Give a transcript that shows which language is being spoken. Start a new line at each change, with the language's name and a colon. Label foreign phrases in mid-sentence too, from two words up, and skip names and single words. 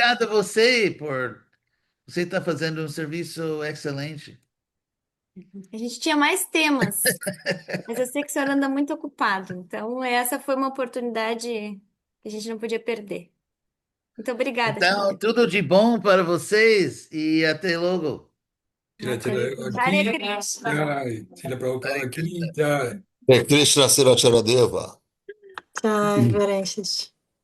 Portuguese: obrigado a você por você estar fazendo um serviço excelente. A gente tinha mais temas, mas eu sei que o senhor anda muito ocupado. Então, essa foi uma oportunidade que a gente não podia perder. Muito obrigada, Tia Então, Deva. tudo de bom para vocês e até logo.
Sanskrit: Hare Krishna.
Hindi: Jai, Srila Prabhupada ki jai.
Sanskrit: Hare Krishna Srila Charadeva.
Hindi: Jai, Varenches.